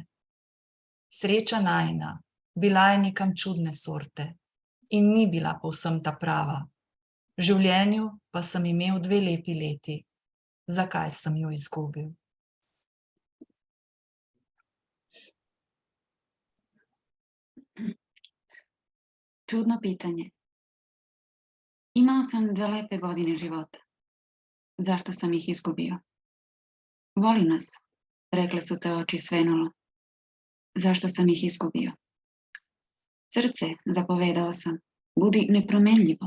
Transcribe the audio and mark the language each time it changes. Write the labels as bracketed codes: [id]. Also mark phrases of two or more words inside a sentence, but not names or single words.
[sl] Sreča najina bila je nekam čudne sorte in ni bila povsem ta prava. V življenju pa sem imel 2 lepi leti. Zakaj sem jo izgubil? [sr] Čudno pitanje. Imao sam 2 lepe godine života. Zašto sam ih izgubio? Voli nas, rekle su te oči svenulo. Zašto sam ih izgubio? Srce, zapovedao sam, budi nepromenljivo.